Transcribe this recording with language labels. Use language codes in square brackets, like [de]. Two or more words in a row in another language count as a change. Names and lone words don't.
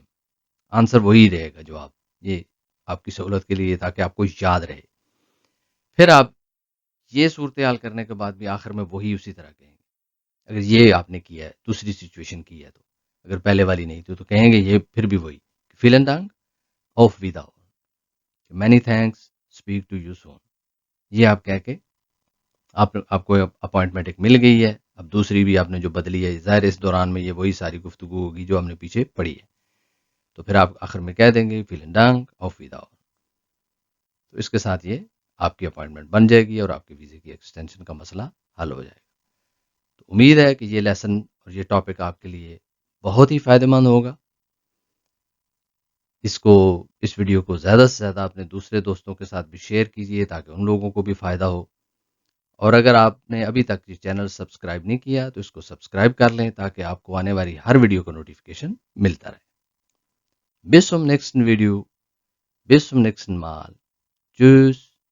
[ur] آنسر وہی رہے گا جواب، یہ آپ کی سہولت کے لیے تاکہ آپ کو یاد رہے. پھر آپ یہ صورتحال کرنے کے بعد بھی آخر میں وہی اسی طرح کہیں گے. اگر یہ آپ نے کیا ہے، دوسری سچویشن کی ہے، تو اگر پہلے والی نہیں تھی تو کہیں گے یہ پھر بھی وہی [de] vielen Dank auf Wieder [en] many thanks speak to you soon. [ur] یہ آپ کہہ کے آپ کو اپوائنٹمنٹ ایک مل گئی ہے. اب دوسری بھی آپ نے جو بدلی ہے، ظاہر اس دوران میں یہ وہی ساری گفتگو ہوگی جو ہم نے پیچھے پڑھی ہے. تو پھر آپ آخر میں کہہ دیں گے [de] vielen Dank auf Wieder. [ur] تو اس کے ساتھ یہ آپ کی اپوائنٹمنٹ بن جائے گی اور آپ کے ویزے کی ایکسٹینشن کا مسئلہ حل ہو جائے گا. تو امید ہے کہ یہ لیسن اور یہ ٹاپک آپ کے لیے بہت ہی فائدہ مند ہوگا. اس ویڈیو کو زیادہ سے زیادہ اپنے دوسرے دوستوں کے ساتھ بھی شیئر کیجئے تاکہ ان لوگوں کو بھی فائدہ ہو. اور اگر آپ نے ابھی تک یہ چینل سبسکرائب نہیں کیا تو اس کو سبسکرائب کر لیں تاکہ آپ کو آنے والی ہر ویڈیو کا نوٹیفیکیشن ملتا رہے. [de] bis zum nächsten Video, bis zum nächsten Mal. Tschüss.